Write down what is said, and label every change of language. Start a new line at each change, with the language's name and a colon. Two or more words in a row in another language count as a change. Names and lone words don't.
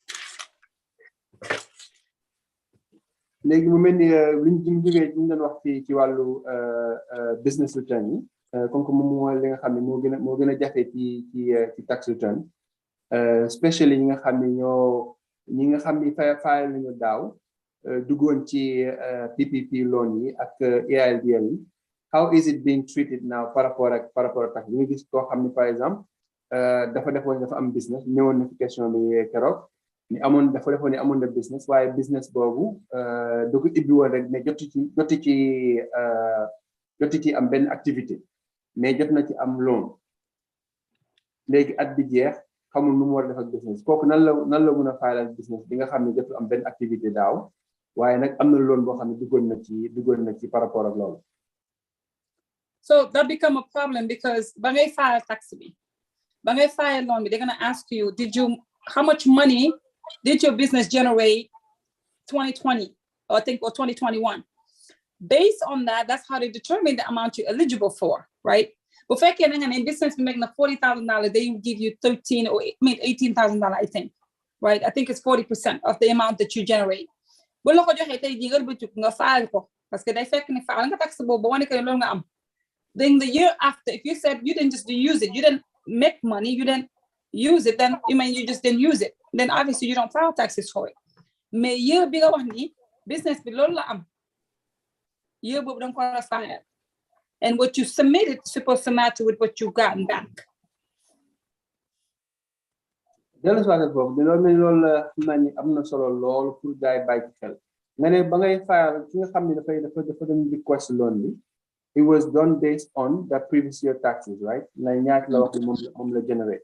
Wolof: léegi mu mel ni liñ jógee ñu doon wax ci wàllu
English: business return
Wolof: yi
French: comme que
Wolof: moom mooy li nga xam ne moo gën a jafe ci
English: tax return especially
Wolof: ñi nga xam ni fayal nañu daaw duggoon ci PPP loan yi ak AIDL yi
English: how is it being treated now
French: par rapport
Wolof: ak tax ñu gis koo xam ni
French: par exemple
Wolof: dafa am business ñëwoon na ci question bi keroog ni dafa defoon ni amoon na business waaye business boobu da ko ibbi woon rek mais joti ci am benn activité mais jot na ci am loan léegi at bi jeex xamul nu mu war a def ak business kooku nan la mën a fayal business bi nga xam ne jotul am benn activité daaw waaye nag am na loan boo xam ne duggoon na ci
French: par rapport
Wolof: ak loolu.
English: So that become a problem because
Wolof: ba ngay file tax bi ba ngay file loan bi
English: they're gonna ask you how much money did your business generate 2020 or 2021? Based on that, that's how they determine the amount you're eligible for, right? But if you're in business making $40,000, they will give you $18,000, I think, right? I think it's 40% of the amount that you generate. But look at your file because they file taxable, but then the year after, if you said you didn't just use it, you didn't make money, you didn't use it, then you just didn't use it. Then obviously you don't file taxes for it.
Wolof: Mais year bi nga wax ni business bi loolu la am. Year boobu danga ko file.
English: And what you submitted is supposed to match with what you got back.
Wolof: Dellu soit boobu loolu xam naa ni am na solo lool pour gars yi bàyyi xel. Nga ne ba ngay file ki nga xam ne dafa doon request loan bi.
English: It was done based on the previous year taxes, right?
Wolof: La ñaata la wax moom la generate.